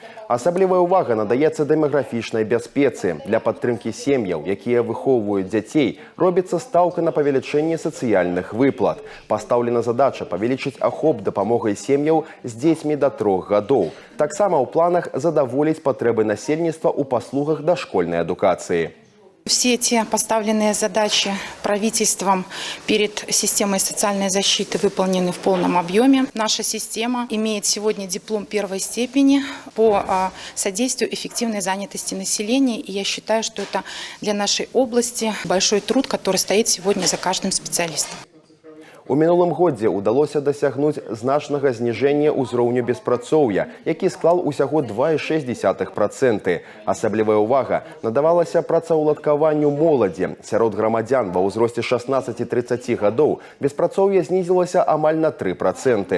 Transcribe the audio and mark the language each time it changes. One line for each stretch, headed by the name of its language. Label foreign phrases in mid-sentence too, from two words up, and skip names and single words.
Belarusian: Асаблівая ўвага надаецца дэмаграфічнай бяспецы. Для падтрымкі сем'яў, якія выхоўваюць дзяцей, робіцца стаўка на павелічэнне сацыяльных выплат. Пастаўлена задача павелічыць ахоп дапамогай сем'яў з дзецьмі да 3 гадоў. Таксама ў планах задаволіць патрэбы насельніцтва ў паслугах дашкольнай адукацыі.
Russian: Все те поставленные задачи правительством перед системой социальной защиты выполнены в полном объеме. Наша система имеет сегодня диплом 1-й степени по содействию эффективной занятости населения. И я считаю, что это для нашей области большой труд, который стоит сегодня за каждым специалистом.
Belarusian: У мінулым годзе ўдалося дасягнуць значнага зніжэння ўзроўню беспрацоўя, які склаў усяго 2,6%. Асаблівая ўвага надавалася працаўладкаванню моладзі. Сярод грамадзян ва ўзросце 16-30 гадоў беспрацоўе знізілася амаль на 3%.